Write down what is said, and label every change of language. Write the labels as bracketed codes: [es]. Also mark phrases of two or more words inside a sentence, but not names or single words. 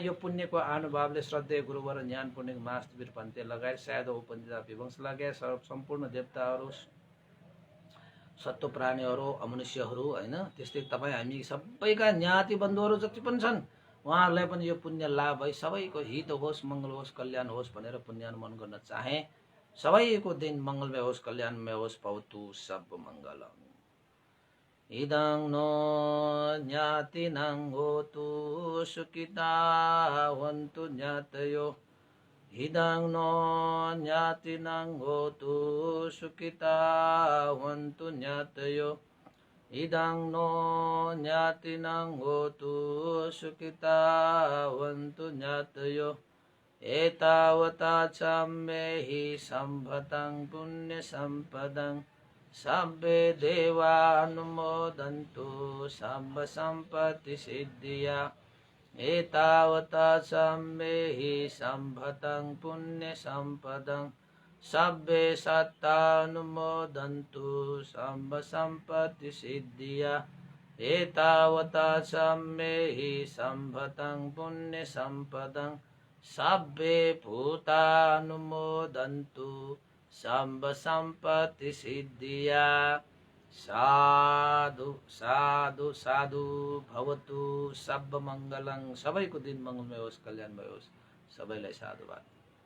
[ne] यो पुण्यको अनुभवले श्रद्धेय गुरुवर ज्ञान पुण्य मास्टर पन्ते लगायत सायद उपनिषद विवंश लगायत सम्पूर्ण देवताहरू सत्व प्राणीहरू अमनुष्यहरू होइन त्यस्तै तपाईँ हामी सबैका ज्ञाति बन्धुहरू जति पनि छन् उहाँहरूलाई पनि यो पुण्य लाभ है सबैको हित होस् मङ्गल होस् कल्याण होस् भनेर पुण्यानुमोदन गर्न चाहे। सबैको दिन मङ्गलमय होस् कल्याणमय होस् [pi] भवतु सब मङ्गलम्। इदं नो ज्ञातिनां होतु सुखिता वन्तु ज्ञातयो इदं नो ज्ञातिनां होतु सुखिता वन्तु ज्ञातयो इदं नो ज्ञातिनां होतु सुखिता वन्तु ज्ञातयो एतावता च मे हि सम्पदं पुण्य सम्पदं Sabbe devanumodantu sabba sampatti siddhya etavata sammehi sambhatang punya sampadang sabbe sattanumodantu sabba sampatti siddhya etavata sammehi sambhatang punya sampadang sabbe bhutanumodantu Samba sampati siddhya. साधु साधु साधु भवतु। सब मंगलङ। [ne] सबैको दिन मङ्गलमय होस्, कल्याणमय होस्। सबैलाई साधुवाद।